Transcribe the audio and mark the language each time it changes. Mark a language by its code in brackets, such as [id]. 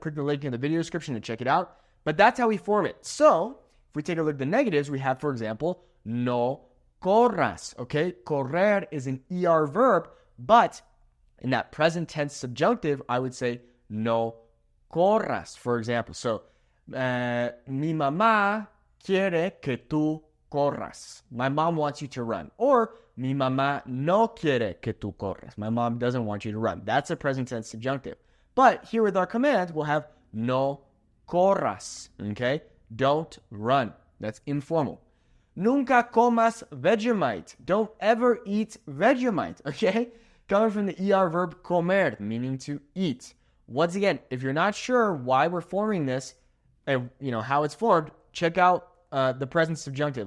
[en] Click the link in the video description to check it out. But that's how we form it. So, if we take a look at the negatives, we have, for example, [es] no corras, [en] okay? Correr is an ER verb, but in that present tense subjunctive, I would say [es] no corras, [en] for example. [es] So, mi mamá quiere que tú corras. [en] My mom wants you to run. Or, [es] mi mamá no quiere que tú corras. [en] My mom doesn't want you to run. That's a present tense subjunctive. But here with our command, we'll have [es] no corras, [en] okay? Don't run. That's informal. [es] Nunca comas [en] Vegemite. Don't ever eat Vegemite, okay? Coming from the ER verb comer, meaning to eat. Once again, if you're not sure why we're forming this and how it's formed, check out the present subjunctive.